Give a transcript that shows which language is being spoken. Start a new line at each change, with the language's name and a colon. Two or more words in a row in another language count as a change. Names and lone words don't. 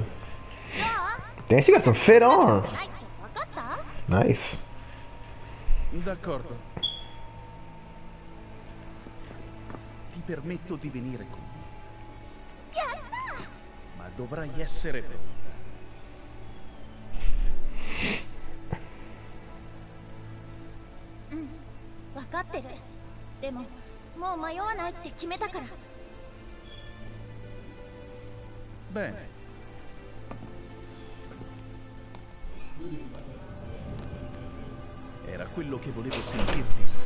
English: Damn, she got some fit arms. Nice.
Italian: D'accordo. Ti permetto di venire con me. Ma dovrai essere pronta.
Japanese: 分かってる。でももう迷わないって決めたから。
Italian: Bene. Era quello che volevo sentirti.